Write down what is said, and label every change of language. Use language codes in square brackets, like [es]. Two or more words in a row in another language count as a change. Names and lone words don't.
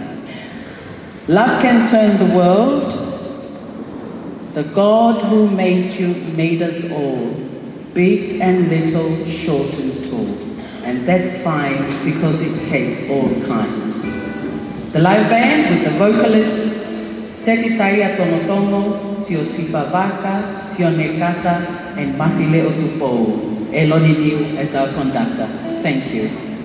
[en] Love can turn the world. The God who made you made us all, big and little, short and tall. And that's fine because it takes all kinds. The live band with the vocalists Setitaia Tonotomo, Sio Sifavaka, Sio Nekata, and Mafileo Tupou. Eloni Niu as our conductor. Thank you.